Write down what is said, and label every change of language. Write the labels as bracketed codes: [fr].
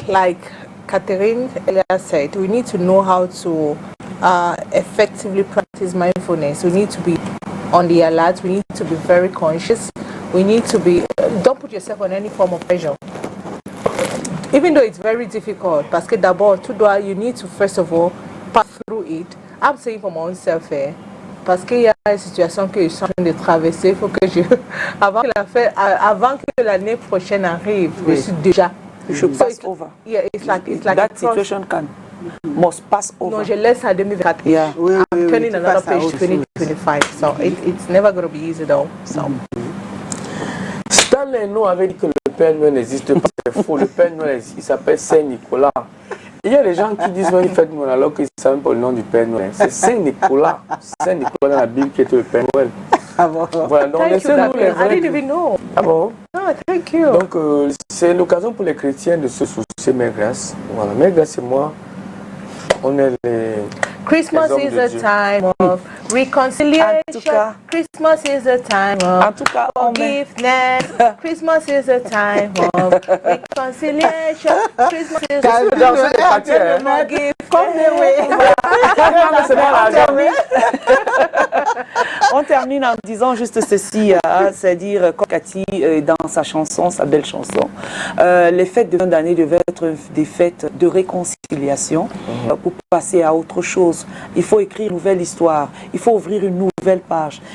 [en] Like Catherine earlier said, we need to know how to effectively practice mindfulness. We need to be on the alert. We need to be very conscious. We need to be, don't put yourself on any form of pressure. Even though it's very difficult, [fr] parce que d'abord, [en] you need to first of all pass through it. I'm saying for my own self, [fr] parce qu'il y a une situation que je suis en train de traverser, il faut que avant que l'année prochaine arrive, je suis déjà. Je passe over. [en] Yeah, it's like that situation must pass over. [fr] Non, je laisse à 2024. [en] Yeah. I'm turning another page to 2025. So it's never going to be easy though. So. [fr] Stanley nous avait dit que le Père Noël n'existe pas, c'est faux. Le Père Noël, il s'appelle Saint-Nicolas. Il y a des gens qui disent une fête Noël alors qu'ils ne savent pas le nom du Père Noël. C'est Saint-Nicolas. Saint-Nicolas dans la Bible qui était le Père Noël. Ah bon. Voilà, donc laissez-nous les [en] I didn't even know. [fr] Ah bon? [en] Oh, thank you. [fr] Donc c'est l'occasion pour les chrétiens de se soucier, Mère Grâce. Voilà, Mère Grâce et moi, on est les... [en] Christmas is a time of reconciliation. Christmas is a time of forgiveness. Christmas is a time of reconciliation. Christmas is a time of forgiveness. [fr] On termine en disant juste ceci, c'est-à-dire quand Cathy, dans sa chanson, sa belle chanson, les fêtes de fin d'année devaient être des fêtes de réconciliation pour passer à autre chose. Il faut écrire une nouvelle histoire, il faut ouvrir une nouvelle page.